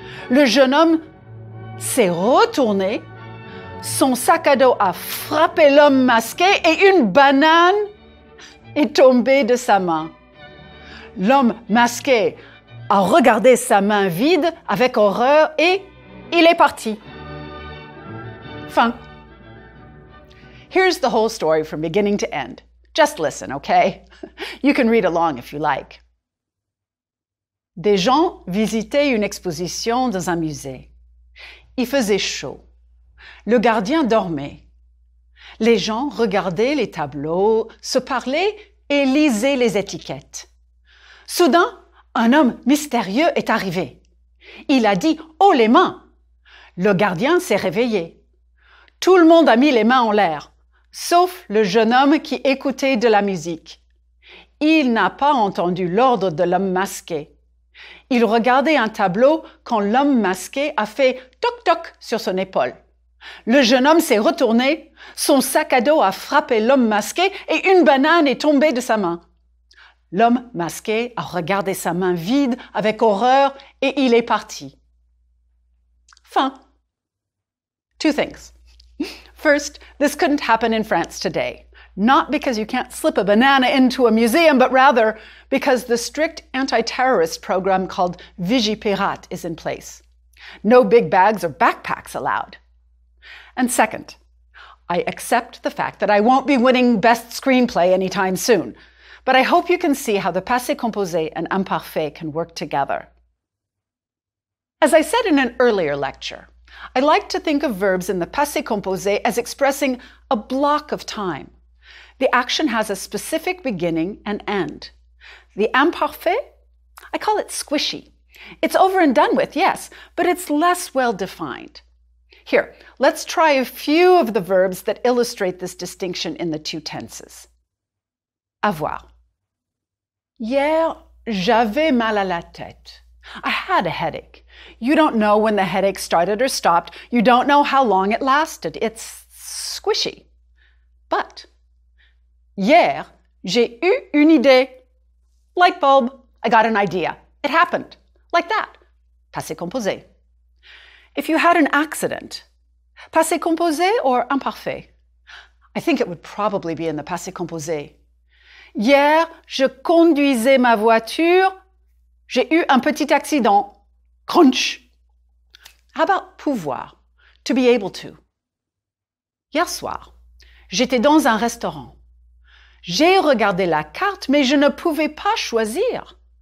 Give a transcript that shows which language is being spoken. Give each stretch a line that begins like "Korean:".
French: Le jeune homme s'est retourné, son sac à dos a frappé l'homme masqué et une banane est tombée de sa main. L'homme masqué a regardé sa main vide avec horreur et il est parti. Fin.
English: Here's the whole story from beginning to end. Just listen, okay? You can read along if you like.
French: Des gens visitaient une exposition dans un musée. Il faisait chaud. Le gardien dormait. Les gens regardaient les tableaux, se parlaient et lisaient les étiquettes. Soudain, un homme mystérieux est arrivé. Il a dit « haut les mains ». Le gardien s'est réveillé. Tout le monde a mis les mains en l'air, sauf le jeune homme qui écoutait de la musique. Il n'a pas entendu l'ordre de l'homme masqué. Il regardait un tableau quand l'homme masqué a fait toc-toc sur son épaule. Le jeune homme s'est retourné, son sac à dos a frappé l'homme masqué et une banane est tombée de sa main. L'homme masqué a regardé sa main vide avec horreur et il est parti.
English: Fin. Two things. First, this couldn't happen in France today. Not because you can't slip a banana into a museum, but rather because the strict anti-terrorist program called Vigipirate is in place. No big bags or backpacks allowed. And second, I accept the fact that I won't be winning Best Screenplay anytime soon, but I hope you can see how the passé composé and imparfait can work together. As I said in an earlier lecture, I like to think of verbs in the passé composé as expressing a block of time. The action has a specific beginning and end. The imparfait, I call it squishy. It's over and done with, yes, but it's less well defined. Here, let's try a few of the verbs that illustrate this distinction in the two tenses.
French: Avoir. Hier, j'avais mal à la tête.
English: I had a headache. You don't know when the headache started or stopped. You don't know how long it lasted. It's squishy. But,
French: hier, j'ai eu une idée.
English: Light bulb. I got an idea. It happened. Like that. Passé composé. If you had an accident, passé composé or imparfait? I think it would probably be in the passé composé.
French: Hier, je conduisais ma voiture. J'ai eu un petit accident. Crunch.
English: How about pouvoir? To be able to.
French: Hier soir, j'étais dans un restaurant. J'ai regardé la carte, mais je ne pouvais pas choisir.